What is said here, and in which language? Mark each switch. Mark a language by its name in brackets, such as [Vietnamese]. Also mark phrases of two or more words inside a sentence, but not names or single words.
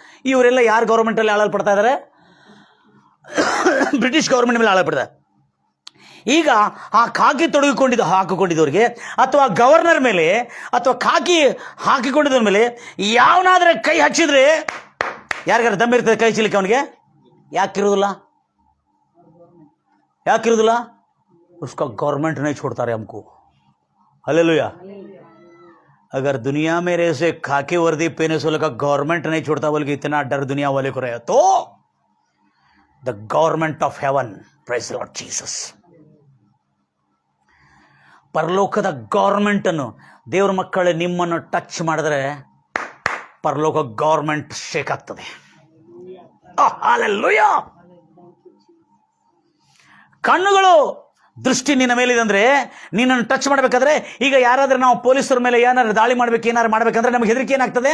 [Kannada] ಇವರೆಲ್ಲ ಯಾರು ಗೌರ್ಮೆಂಟಲ್ಲಿ ಆಳಲ್ಪಡ್ತಾ ಇದ್ದಾರೆ? ಬ್ರಿಟಿಷ್ ಗೌರ್ಮೆಂಟ್ ಮೇಲೆ ಆಳಪಡಿದೆ. ಈಗ ಆ ಖಾಕಿ ಹಾಕಿಕೊಂಡಿದ್ದವ್ರಿಗೆ ಅಥವಾ ಗವರ್ನರ್ ಮೇಲೆ ಅಥವಾ ಖಾಕಿ ಹಾಕಿಕೊಂಡಿದ್ದವ್ರ ಮೇಲೆ ಯಾವನಾದ್ರೆ ಕೈ ಹಚ್ಚಿದ್ರೆ ಯಾರಿಗಾರ ದಮ್ಮಿರ್ತದೆ ಕೈ ಹಚ್ಚಲಿಕ್ಕೆ ಅವನಿಗೆ? ಯಾಕಿರೋದಿಲ್ಲ? [Hindi] उसका गवर्नमेंट नहीं छोड़ता रे हमको. हालेलुया. अगर दुनिया में ऐसे खाकी वर्दी पहने से लगा गवर्नमेंट नहीं छोड़ता बोल के इतना डर दुनिया वाले को रहे तो [English] the government of heaven, praise Lord Jesus. [Kannada] ಪರಲೋಕದ ಗೌರ್ಮೆಂಟ್ ಅನ್ನು ದೇವ್ರ ಮಕ್ಕಳೇ ನಿಮ್ಮನ್ನು ಟಚ್ ಮಾಡಿದ್ರೆ ಪರಲೋಕ ಗೌರ್ಮೆಂಟ್ ಶೇಕ್ ಆಗ್ತದೆ. ಹಾಲೆಲೂಯಾ. ಕಣ್ಣುಗಳು ದೃಷ್ಟಿ ನಿನ್ನ ಮೇಲಿದೆ ಅಂದ್ರೆ ನಿನ್ನನ್ನು ಟಚ್ ಮಾಡಬೇಕಾದ್ರೆ, ಈಗ ಯಾರಾದ್ರೂ ನಾವು ಪೊಲೀಸರ ಮೇಲೆ ಏನಾದ್ರು ದಾಳಿ ಏನಾರು ಮಾಡ್ಬೇಕಂದ್ರೆ ನಮಗೆ ಹೆದರಿಕೆ ಏನಾಗ್ತದೆ?